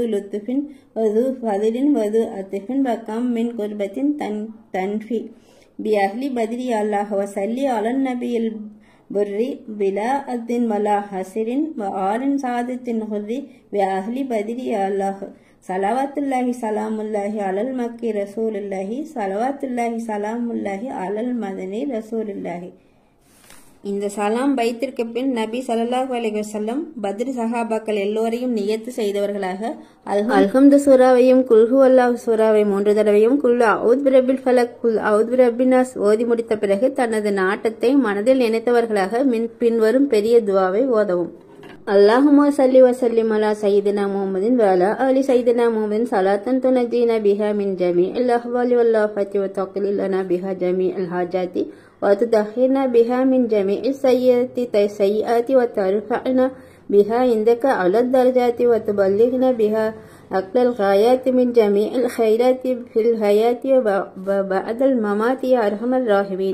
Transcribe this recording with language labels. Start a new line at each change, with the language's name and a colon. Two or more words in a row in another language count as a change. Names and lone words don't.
Arabic: لطف وذو فضل وذو عطف وكم من قربة تنفي بأهل بدر يا الله وصلي على النبي البر بلا أذ ولا حسر وآل سعادة غر بأهل بدر يا الله صلواتullahi سلام الله على المكي رسول الله صلوات الله سلام الله على المدني رسول الله.
Tamil: இந்த சலாம் பைத்திற்கு பின் நபி
Arabic: صلى الله عليه وسلم
Tamil: பத்ர் சஹாபாக்கள் எல்லோரையும் நியத்து செய்தவர்களாக அல்ஹம்து சூராவையும்
Arabic: قل هو الله
Tamil: சூராவை 3 தடவையும்
Arabic: قل أعوذ برب الفلق قل أعوذ برب الناس
Tamil: ஓதி முடித்த பிறகு தனது நாட்டத்தை மனதில் நினைத்தவர்களாக பின்வரும் பெரிய துஆவை ஓதவும்.
Arabic: اللهم صل وسلم على سيدنا محمد وعلى آل سيدنا محمد صلاة تنجينا بها من جميع الأحوال والآفات وتقضي لنا بها جميع الحاجات وتطهرنا بها من جميع السيئات وترفعنا بها عندك على الدرجات وتبلغنا بها أقل الغايات من جميع الخيرات في الحياة وبعد الممات يا أرحم الراحمين.